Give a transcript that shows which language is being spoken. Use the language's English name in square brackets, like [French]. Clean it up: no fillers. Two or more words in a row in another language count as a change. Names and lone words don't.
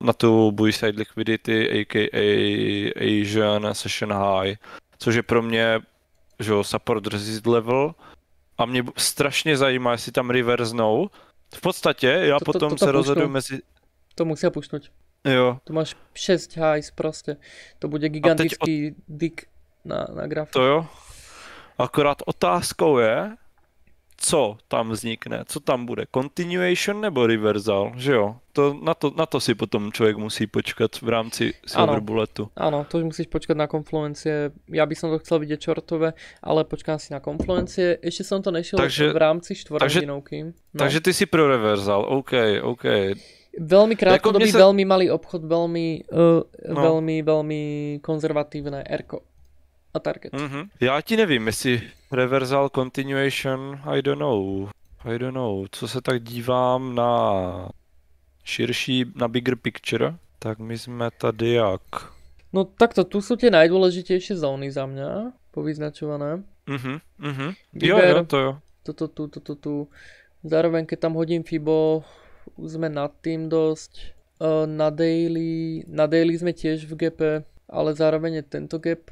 [Czech] na tu [English] buy-side liquidity, a.k.a. Asian Session High, [Czech] což je pro mě, že jo, [English] support resist level [Czech] a mě strašně zajímá, jestli tam reverznou. V podstatě já potom se rozhoduju mezi... [Slovak] To musia pušnúť. [Czech] Jo. [Slovak] Tu máš 6 highs proste. [Czech] To bude gigantický dick na grafu. To jo. Akorát otázkou je, co tam vznikne, co tam bude, continuation nebo reversal, že jo? Na to si potom člověk musí počkat v rámci Silver Bulletu. [Slovak] Áno, to už musíš počkať na konfluencie. Ja by som to chcel vidieť shortové, ale počkám si na konfluencie. Ešte som to nešiel v rámci štvorhodinovky. No. [Czech] Takže ty si pro reversal, OK. [Slovak] Veľmi krátkodobý, veľmi malý obchod, veľmi konzervatívne erko a target. [Czech] Já ti nevím, jestli [English] reversal continuation, I don't know. [Czech] Co se tak dívám na širší, na [English] bigger picture, [Czech] tak my jsme tady jak? [Slovak] No takto, tu sú tie najdôležitejšie zóny za mňa, povyznačované. [Czech] Jo, to jo. [Slovak] Toto tu. Zároveň, keď tam hodím Fibo, už sme nad tým dosť. Na daily sme tiež v gape, ale zároveň je tento gap.